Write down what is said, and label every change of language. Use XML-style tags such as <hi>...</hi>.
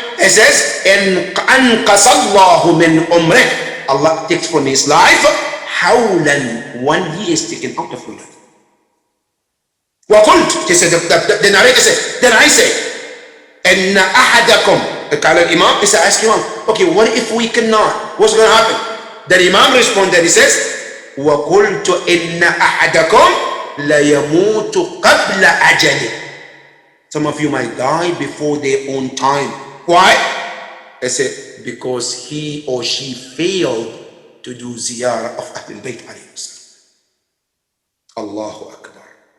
<en>It says, Anqasallahu min umrih. Allah takes from his life, hawlan, 1 year is taken out of your life. وقلت, he said, the narrator said, then I say,</en> <ar>إن أحدكم, قال الإمام,</ar> <en>he said, ask Imam, okay, what if we cannot? What's going to happen? The Imam responded, he says,</en> <ar>وقلت إن أحدكم ليموت قبل أجله.</ar> <en>Some of you might die before their own time. Why? I said, because he or she failed to do ziyarah of Ahlul Bayt alayhi salam. Allahu Akbar.</en>